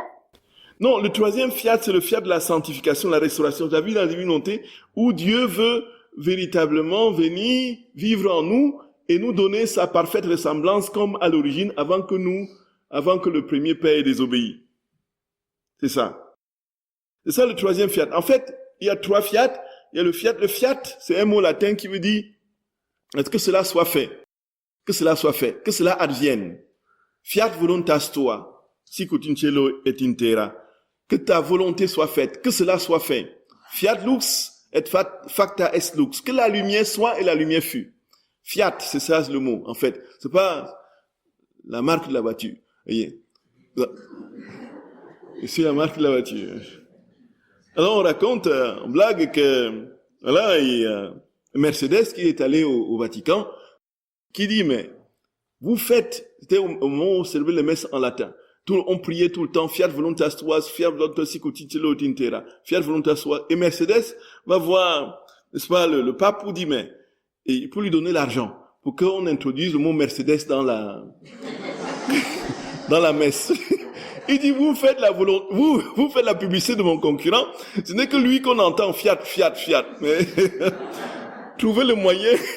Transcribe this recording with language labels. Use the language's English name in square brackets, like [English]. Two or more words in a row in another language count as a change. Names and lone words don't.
[French] Non, le troisième fiat, c'est le fiat de la sanctification, la restauration de la vie dans la divinité, où Dieu veut véritablement venir vivre en nous et nous donner sa parfaite ressemblance comme à l'origine avant que le premier père ait désobéi. C'est ça. C'est ça le troisième fiat. En fait, il y a trois fiat. Il y a le fiat. Le fiat, c'est un mot latin qui veut dire est-ce que cela soit fait? Que cela soit fait. Que cela advienne. [Latin] Fiat voluntas tua, sicut in cielo et in terra. [French] Que ta volonté soit faite. Que cela soit fait. [Latin] Fiat lux et facta est lux. [French] Que la lumière soit et la lumière fut. Fiat, c'est ça le mot, en fait. C'est pas la marque de la voiture. Voyez. C'est la marque de la voiture. Alors on raconte en blague que voilà, il y a Mercedes qui est allé au Vatican, qui dit mais vous faites, c'était au moment où on célébrait les messes en latin. On priait tout le temps, [Latin] fiat voluntas tua, fiat voluntas sicut in cielo et in terra, fiat voluntas tua. [French] Et Mercedes va voir, n'est-ce pas, le pape pour dire mais et pour lui donner l'argent pour qu'on introduise le mot Mercedes dans la messe. Il dit vous faites la publicité de mon concurrent. Ce n'est que lui qu'on entend fiat, fiat, fiat. Mais trouvez le moyen.